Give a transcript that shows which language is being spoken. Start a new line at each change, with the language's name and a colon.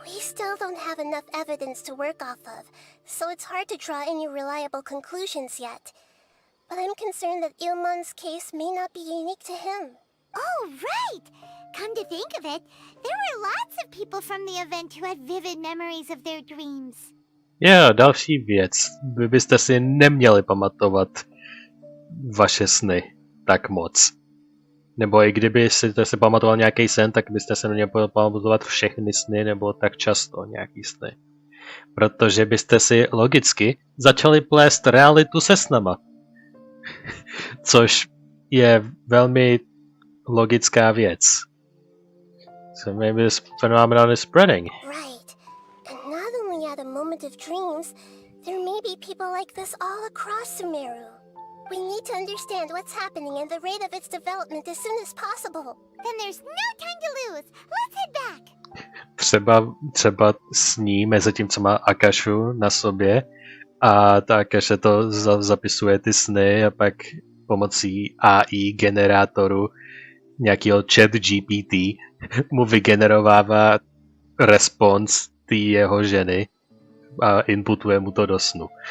English: We still don't have enough evidence to work off of, so it's hard to draw any reliable conclusions yet. But I'm concerned that Ilmon's case may not be unique to him. Oh, right! Come to think of it, there were lots of people from the event who had vivid memories of their dreams.
Czech: Jo, další věc. Vy byste si neměli pamatovat vaše sny tak moc. Nebo i kdyby si pamatoval nějaký sen, tak byste se neměli pamatovat všechny sny nebo tak často nějaký sny. Protože byste si logicky začali plést realitu se snama. Což je velmi logická věc.
English: So maybe this phenomenon is spreading. Right. And not only at a moment of dreams, there may be people like this all across Sumeru. We need to understand what's happening and the rate of its development as soon as possible. Then there's no time to lose. Let's head back.
Czech: Třeba sní mezi tím, co má Akashu na sobě a ta Akasha to zapisuje ty sny a pak pomocí AI generátoru nějakého chat GPT mu vygenerovává respons té jeho ženy a inputuje mu to do snu.